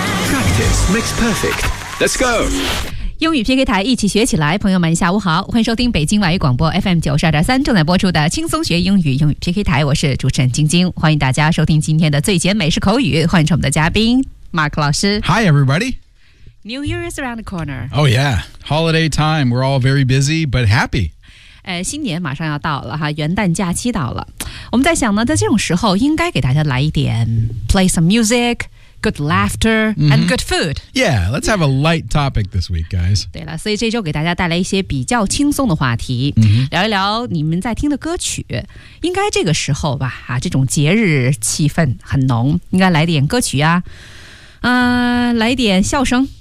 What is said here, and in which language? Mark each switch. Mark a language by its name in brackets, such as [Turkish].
[English] Practice makes perfect. Let's go. [Chinese] 英语 PK 台，一起学起来。朋友们下午好，欢迎收听北京外语广播 FM 92.3正在播出的轻松学英语英语 PK 台，我是主持人晶晶，欢迎大家收听今天的最简美式口语，欢迎我们的嘉宾 Mark 老师。 [English] Hi everybody, New Year is around the corner. Oh yeah, holiday time, we're all very busy but happy. [Chinese] 新年马上要到了哈，元旦假期到了，我们在想呢，在这种时候应该给大家来一点 [English] play some musicGood laughter and good food. Yeah, let's have a light topic this week, guys. [Chinese] 对了，所以这周给大家带来一些比较轻松的话题、 mm-hmm. 聊一聊你们在听的歌曲。应该这个时候吧、啊、这种节日气氛很浓，应该来点歌曲啊、来点笑声。